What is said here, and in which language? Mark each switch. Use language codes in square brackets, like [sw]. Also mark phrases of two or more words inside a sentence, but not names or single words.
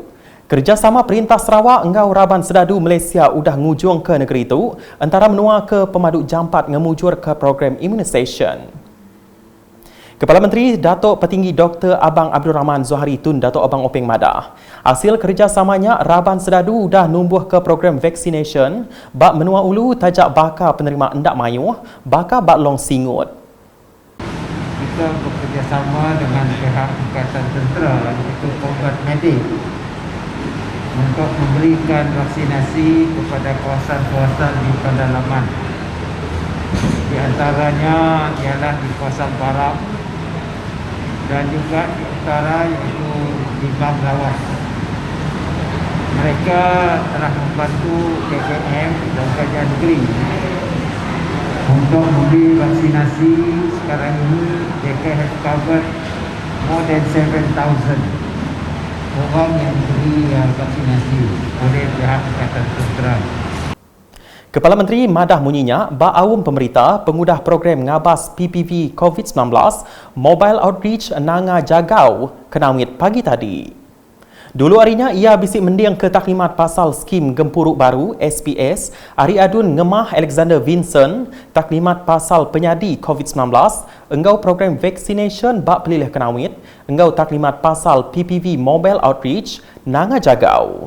[iba] Kerjasama Perintah Sarawak ngau Raban Sedadu Malaysia udah ngujung ke negeri itu antara menua ke pemaduk jampat ngemujur ke program immunisation. Kepala Menteri Datuk Petinggi Dr. Abang Abdul Rahman Zohari Tun Datuk Abang Openg Madah. Hasil kerjasamanya Raban Sedadu dah numbuh ke program vaccination bak menua ulu tajak bakal penerima endak mayuh, bakal bak long singut. [ms] Kita bekerjasama dengan pihak Angkatan Tentera iaitu Kombat Medik untuk memberikan vaksinasi kepada kawasan-kawasan di pedalaman. Di antaranya ialah di kawasan barat dan juga di utara iaitu di Banglawas. Mereka telah membantu KKM dan kajian negeri untuk memberi vaksinasi. Sekarang ini JK [en] has covered more than [ms] 7,000 orang yang diberi vaksinasi oleh pihak Angkatan Tentera. [iba] Kepala Menteri Madah munyinya, bak awam pemerintah pengudah program ngabas PPV COVID-19 Mobile Outreach Nanga Jagau Kenawit pagi tadi. Dulu harinya ia bisik mendiang ke taklimat pasal skim Gempuruk Baru SPS, Ari Adun Ngemah Alexander Vincent, taklimat pasal penyadi COVID-19, enggau program vaccination bak pelilih Kenawit, enggau taklimat pasal PPV Mobile Outreach Nanga Jagau.